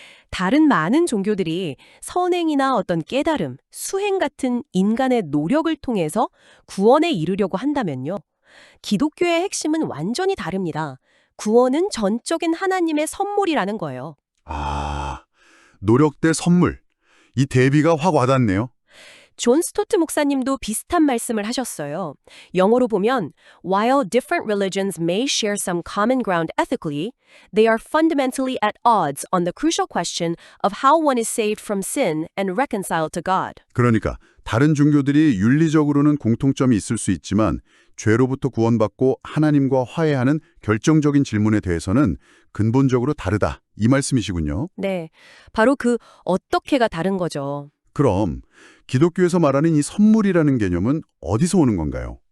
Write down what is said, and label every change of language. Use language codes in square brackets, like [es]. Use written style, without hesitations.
[ko] 다른 많은 종교들이 선행이나 어떤 깨달음, 수행 같은 인간의 노력을 통해서 구원에 이르려고 한다면요. 기독교의 핵심은 완전히 다릅니다. 구원은 전적인 하나님의 선물이라는 거예요. 노력 대 선물. 이 대비가 확 와닿네요. 존 스토트 목사님도 비슷한 말씀을 하셨어요. 영어로 보면 [en] While different religions may share some common ground ethically, they are fundamentally at odds on the crucial question of how one is saved from sin and reconciled to God. [ko] 그러니까 다른 종교들이 윤리적으로는 공통점이 있을 수 있지만 죄로부터 구원받고 하나님과 화해하는 결정적인 질문에 대해서는 근본적으로 다르다. 이 말씀이시군요. 네, 바로 그 어떻게가 다른 거죠. 그럼 기독교에서 말하는 이 선물이라는 개념은 어디서 오는 건가요?